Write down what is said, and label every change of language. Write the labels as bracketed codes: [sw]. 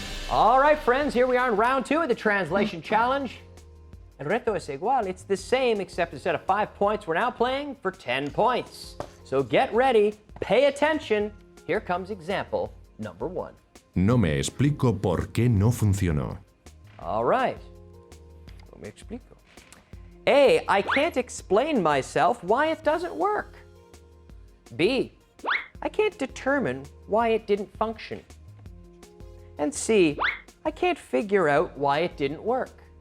[en] All right, friends, here we are in round 2 of the translation challenge. [es] El reto es igual. [en] It's the same, except instead of 5 points, we're now playing for 10 points. So get ready, pay attention. Here comes example number 1. [es] No me explico por qué no funcionó. [en] All right. [es] No me explico. [en] A, I can't explain myself why it doesn't work. B, I can't determine why it didn't function. And C, I can't figure out why it didn't work.